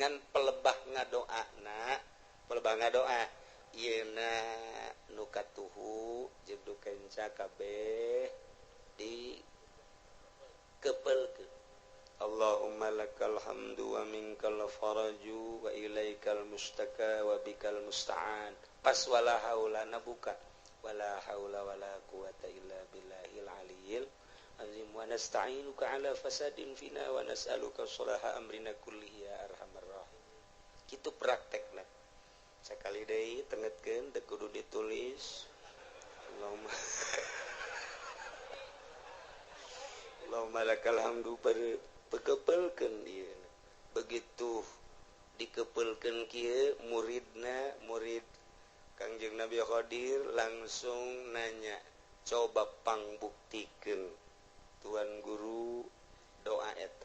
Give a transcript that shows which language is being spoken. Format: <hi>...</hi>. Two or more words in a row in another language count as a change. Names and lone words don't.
<su>Ngan pelebah ngadoa yeuna nukatuhu jeung kenca kabeh di kepelkeun.</su> <ar>اللهم لك الحمد ومنك الفرج وإليك المشتكى وبك المستعان. باس ولا حول نابوكا ولا حول ولا قوة إلا بالله العلي العظيم ونستعينك على فساد فينا ونسألك صلاح أمرنا كله يا أرحم الرحيم.</ar> <su>Kitu praktekna sakali deui tengetkeun teu kudu ditulis.</su> <ar>اللهم لك الحمد</ar> <su>pekepelkeun ieu. Begitu dikepelkeun kieu murid Kangjeng Nabi Khadir langsung nanya, coba pangbuktikeun Tuan Guru doa eta.</su>